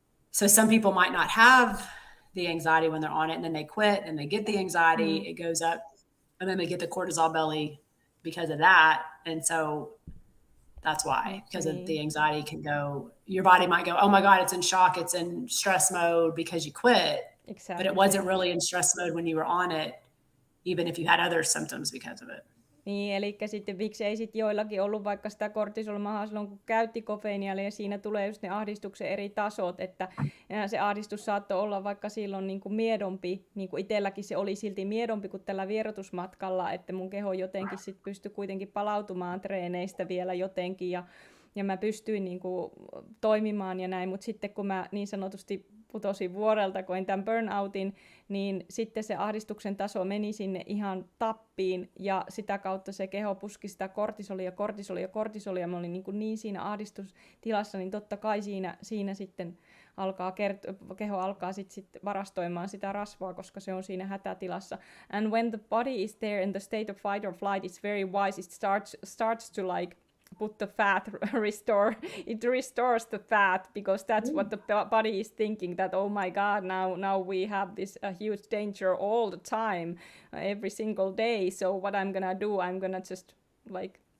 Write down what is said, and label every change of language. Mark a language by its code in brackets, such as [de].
[en] So some people might not have the anxiety when they're on it, and then they quit, and they get the anxiety, it goes up, and then they get the cortisol belly because of that. And so that's why, because of the anxiety can go, your body might go, oh my God, it's in shock, it's in stress mode because you quit. Exactly. But it wasn't really in stress mode when you were on it, even if you had other symptoms because of it. [fi] Niin, eli sitten miksi ei sitten joillakin ollut vaikka sitä kortisolmahaa silloin, kun käytti kofeiinia, ja siinä tulee just ne ahdistuksen eri tasot, että se ahdistus saattoi olla vaikka silloin niin kuin miedompi, niin kuin itselläkin se oli silti miedompi kuin tällä vierotusmatkalla, että mun keho jotenkin sitten pystyi kuitenkin palautumaan treeneistä vielä jotenkin, ja mä pystyin niin kuin toimimaan ja näin, mutta sitten kun mä niin sanotusti putosin vuorelta, koin tämän burnoutin, niin sitten se ahdistuksen taso meni sinne ihan tappiin, ja sitä kautta se keho puski sitä kortisolia, mä olin niin siinä ahdistustilassa, niin totta kai siinä sitten keho alkaa sitten varastoimaan sitä rasvaa, koska se on siinä hätätilassa. [en] And when the body is there in the state of fight or flight, it's very wise, it starts to like put the fat, it restores the fat, because that's what the body is thinking, that oh my God, now we have this huge danger all the time, every single day, so what I'm gonna do, I'm gonna just like,